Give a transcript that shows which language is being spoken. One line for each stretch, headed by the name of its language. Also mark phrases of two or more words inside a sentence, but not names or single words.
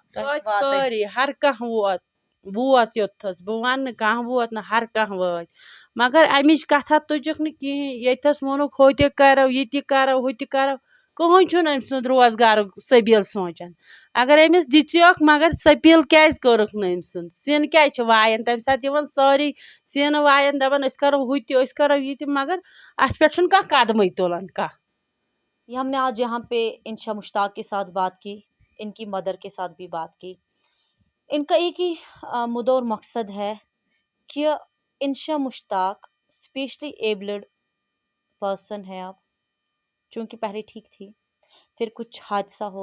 Kashmiri: سٲری ہر کانٛہہ ووت یوٚتتھَس بہٕ وَنہٕ نہٕ کانٛہہ ووت نہٕ ہر کانٛہہ وٲتۍ مگر اَمِچ کَتھا تُجکھ نہٕ کِہیٖنۍ ییٚتھَس ووٚنُکھ ہُہ تہِ کَرو یہِ تہِ کَرو ہُہ تہِ کَرو کٕہۭنۍ چھُنہٕ أمۍ سُنٛد روزگارُک سٔبیٖل سونٛچان اگر أمِس دِژیوکھ مگر سٔبیٖل کیٛازِ کٔرٕکھ نہٕ أمۍ سُنٛد سِن کیٛازِ چھِ وایان تَمہِ ساتہٕ یِوان سٲری سِن وایان دَپان أسۍ کَرو ہُہ تہِ أسۍ کَرو یہِ تہِ مگر اَتھ پٮ۪ٹھ چھُنہٕ کانٛہہ قدمٕے تُلان کانٛہہ
Urdu: یہ ہم نے آج یہاں پہ انشا مشتاق کے ساتھ بات کی ان کی مدر کے ساتھ بھی بات کی ان کا ایک ہی مدعا اور مقصد ہے کہ انشا مشتاق
English: specially abled person
Urdu: ہے اب چونکہ پہلے ٹھیک تھی پھر کچھ حادثہ ہو